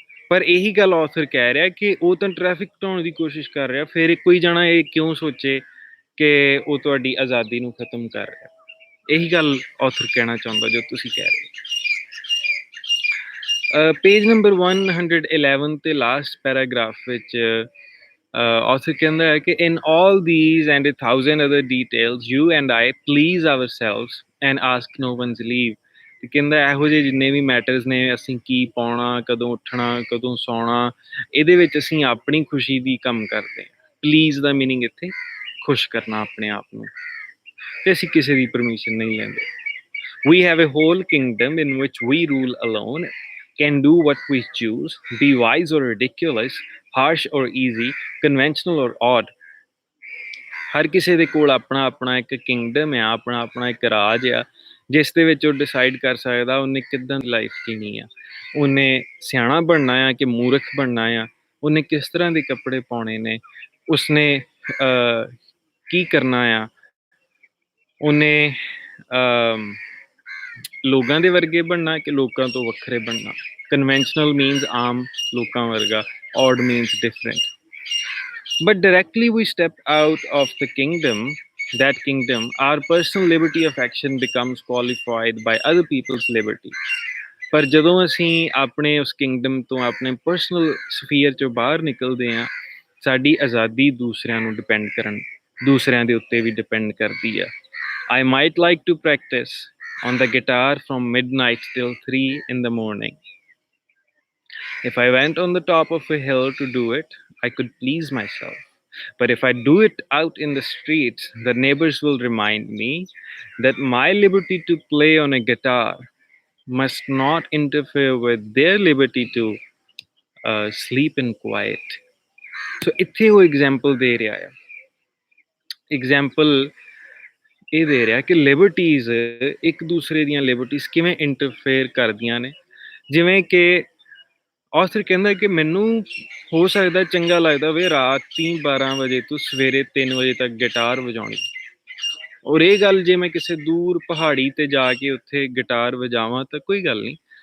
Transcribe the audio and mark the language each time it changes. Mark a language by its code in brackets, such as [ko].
[pa] ਪਰ ਇਹੀ ਗੱਲ ਆਥਰ ਕਹਿ ਰਿਹਾ ਕਿ ਉਹ ਤਾਂ ਟ੍ਰੈਫਿਕ ਘਟਾਉਣ ਦੀ ਕੋਸ਼ਿਸ਼ ਕਰ ਰਿਹਾ, ਫਿਰ ਕੋਈ ਜਾਣਾ ਇਹ ਕਿਉਂ ਸੋਚੇ ਕਿ ਉਹ ਤੁਹਾਡੀ ਆਜ਼ਾਦੀ ਨੂੰ ਖਤਮ ਕਰ ਰਿਹਾ। ਇਹੀ ਗੱਲ ਆਥਰ ਕਹਿਣਾ ਚਾਹੁੰਦਾ ਜੋ ਤੁਸੀਂ ਕਹਿ ਰਹੇ ਹੋ। ਪੇਜ ਨੰਬਰ 111 ਤੇ ਲਾਸਟ ਪੈਰਾਗ੍ਰਾਫ ਵਿੱਚ ਆਥਰ ਕਹਿੰਦਾ ਹੈ ਕਿ [en] in all these and a thousand other details you and I please ourselves and ask no one's leave। [pa] ਤੇ ਕਹਿੰਦਾ ਇਹੋ ਜਿਹੇ ਜਿੰਨੇ ਵੀ ਮੈਟਰਸ ਨੇ, ਅਸੀਂ ਕੀ ਪਾਉਣਾ, ਕਦੋਂ ਉੱਠਣਾ, ਕਦੋਂ ਸੌਣਾ, ਇਹਦੇ ਵਿੱਚ ਅਸੀਂ ਆਪਣੀ ਖੁਸ਼ੀ ਦੀ ਕੰਮ ਕਰਦੇ ਹਾਂ। ਪਲੀਜ਼ ਦਾ ਮੀਨਿੰਗ ਇੱਥੇ ਖੁਸ਼ ਕਰਨਾ ਆਪਣੇ ਆਪ ਨੂੰ, ਤੇ ਅਸੀਂ ਕਿਸੇ ਦੀ ਪਰਮਿਸ਼ਨ ਨਹੀਂ ਲੈਂਦੇ। [en] We have a whole kingdom in which we rule alone, can do what we choose, be wise or ridiculous, harsh or easy, conventional or odd। [pa] ਹਰ ਕਿਸੇ ਦੇ ਕੋਲ ਆਪਣਾ ਆਪਣਾ ਇੱਕ ਕਿੰਗਡਮ ਆ, ਆਪਣਾ ਆਪਣਾ ਇੱਕ ਰਾਜ ਆ, ਜਿਸ ਦੇ ਵਿੱਚ ਉਹ ਡਿਸਾਈਡ ਕਰ ਸਕਦਾ ਉਹਨੇ ਕਿੱਦਾਂ ਦੀ ਲਾਈਫ ਜੀਣੀ ਆ, ਉਹਨੇ ਸਿਆਣਾ ਬਣਨਾ ਆ ਕਿ ਮੂਰਖ ਬਣਨਾ ਆ, ਉਹਨੇ ਕਿਸ ਤਰ੍ਹਾਂ ਦੇ ਕੱਪੜੇ ਪਾਉਣੇ ਨੇ, ਉਸਨੇ ਕੀ ਕਰਨਾ ਆ, ਉਹਨੇ ਲੋਕਾਂ ਦੇ ਵਰਗੇ ਬਣਨਾ ਕਿ ਲੋਕਾਂ ਤੋਂ ਵੱਖਰੇ ਬਣਨਾ। ਕਨਵੈਨਸ਼ਨਲ ਮੀਨਸ ਆਮ ਲੋਕਾਂ ਵਰਗਾ, [en] odd means different। But directly we step out of the kingdom, that kingdom, our personal liberty of action becomes qualified by other people's liberty। [pa] ਪਰ ਜਦੋਂ ਅਸੀਂ ਆਪਣੇ ਉਸ ਕਿੰਗਡਮ ਤੋਂ, ਆਪਣੇ ਪਰਸਨਲ ਸਫੀਅਰ ਚੋਂ ਬਾਹਰ ਨਿਕਲਦੇ ਹਾਂ, ਸਾਡੀ ਆਜ਼ਾਦੀ ਦੂਸਰਿਆਂ ਨੂੰ ਡਿਪੈਂਡ ਕਰਨ, ਦੂਸਰਿਆਂ ਦੇ ਉੱਤੇ ਵੀ ਡਿਪੈਂਡ ਕਰਦੀ ਆ। [en] I might like to practice on the guitar from midnight till 3 in the morning. If I went on the top of a hill to do it, I could please myself. But if I do it out in the streets, the neighbors will remind me that my liberty to play on a guitar must not interfere with their liberty to sleep in quiet। [pa] So ਇੱਥੇ ਉਹ example ਦੇ ਰਿਹਾ ਹੈ। Example ਇਹ ਦੇ ਰਿਹਾ ਕਿ liberties ਇੱਕ ਦੂਸਰੇ ਦੀਆਂ ਲਿਬਰਟੀਜ਼ ਕਿਵੇਂ ਇੰਟਰਫੇਅਰ ਕਰਦੀਆਂ ਨੇ। ਜਿਵੇਂ ਕਿ ਆਥਰ ਕਹਿੰਦਾ ਕਿ ਮੈਨੂੰ ਹੋ ਸਕਦਾ ਚੰਗਾ ਲੱਗਦਾ ਵੇ ਰਾਤੀ 12 ਵਜੇ ਤੋਂ ਸਵੇਰੇ 3 ਵਜੇ ਤੱਕ ਗਿਟਾਰ ਵਜਾਉਣੀ, ਔਰ ਇਹ ਗੱਲ ਜੇ ਮੈਂ ਕਿਸੇ ਦੂਰ ਪਹਾੜੀ ਤੇ ਜਾ ਕੇ ਉੱਥੇ ਗਿਟਾਰ ਵਜਾਵਾਂ ਤਾਂ ਕੋਈ ਗੱਲ ਨਹੀਂ।